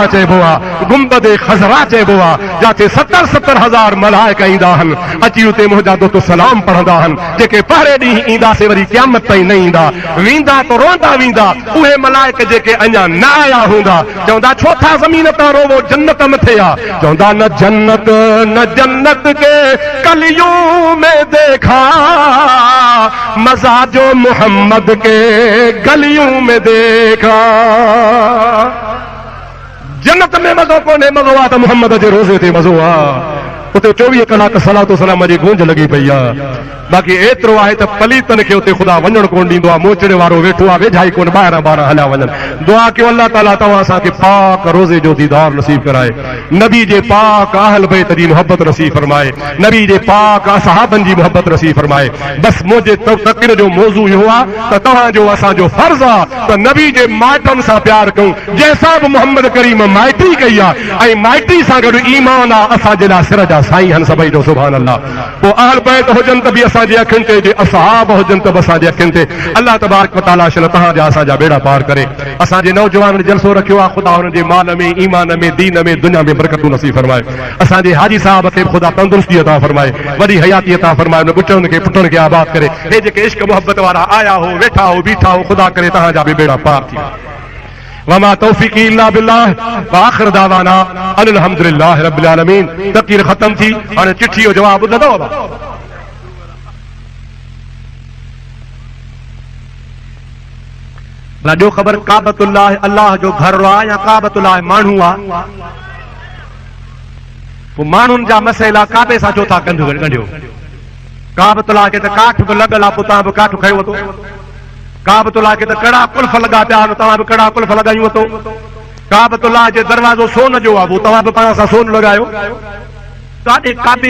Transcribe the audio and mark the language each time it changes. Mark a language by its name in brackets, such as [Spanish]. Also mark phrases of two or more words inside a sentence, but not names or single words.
[Sindhi] चइबो आहे गुंबद खज़रा चइबो आहे जिते 70 हज़ार मलाइका ईंदा आहिनि अची उते मुंहिंजा दोस्त सलाम पढ़ंदा आहिनि जेके पहिरें ॾींहुं ईंदासीं वरी क़यामत ताईं न ईंदा वेंदा त रोंदा वेंदा उहे मलाइक जेके अञा न आया हूंदा चवंदा छो था ज़मीन तां रोवो जन्नत मथे आहे चवंदा न [Urdu] جنت کے کلیوں میں دیکھا مزہ جو محمد کے گلیوں میں دیکھا [Sindhi] जन्नत में मज़ो कोन्हे मज़ो आहे त मोहम्मद जे रोज़े ते मज़ो आहे उते 24 कलाक सलातो सलाम जी गूंज लगी पई आहे बाक़ी एतिरो आहे त पलीतन खे उते ख़ुदा वञण कोन ॾींदो आहे मोचड़े वारो वेठो आहे वेझाई कोन ॿाहिरां हलिया वञनि दुआ कयो अल्लाह ताला तव्हां असांखे पाक रोज़े जो दीदार नसीब कराए नबी जे पाक अहल बैत जी मोहब्बत नसीब फरमाए नबी जे पाक सहाबनि जी मोहब्बत नसीब फरमाए बस मुंहिंजे तक़रीर जो मौज़ू इहो आहे त तव्हांजो असांजो फर्ज़ आहे त नबी जे माइटनि सां प्यार कयूं जंहिंसां बि मोहम्मद करीम माइटी कई आहे ऐं माइटी सां गॾु ईमान आहे असांजे लाइ सिर जा वारा साईं हन सभई जो [Arabic] سبحان الله [Sindhi] पोइ अहल बैत हुजनि त बि असांजे अखियुनि ते जे असहाब हुजनि त बि असांजे अखियुनि ते [Arabic] الله تبارك وتعالى [Sindhi] शन तव्हांजा असांजा बेड़ा पार करे असांजे नौजवाननि जलसो रखियो आहे ख़ुदा हुननि जे माल में ईमान में दीन में दुनिया में बरकतूं नसीब फरमाए असांजे हाजी साहब खे ख़ुदा तंदुरुस्ती अता फरमाए वॾी हयाती अता फरमाए उन ॿुटनि खे पुटनि खे आबाद करे हे जेके इश्क मोहब्बत वारा आया हो वेठा हो बीठा हो ख़ुदा करे तव्हांजा बि बेड़ा पार थी [Arabic] وما توفيقي إلا بالله وآخر دعوانا أن الحمد لله رب العالمين [Sindhi] तक़रीर ख़त्म थी हाणे चिठी जो जवाब ॿुधंदव ॾियो ख़बर काबतुल्लाह अल्लाह जो घर आहे या काबतुल्लाह माण्हू आहे पोइ माण्हुनि जा मसइला काबे सां छो था ॻंढियो काबतुल्लाह खे त काठ बि लॻल आहे पोइ तव्हां बि काठ खयो वठो काबतुल्लाह खे त कड़ा कुल्फ लॻा पिया आहिनि तव्हां बि कड़ा कुल्फ लॻायूं वठो काबतुल्लाह जे दरवाज़ो सोन जो आहे पोइ तव्हां बि पाण सां सोन लॻायो काॾे काबे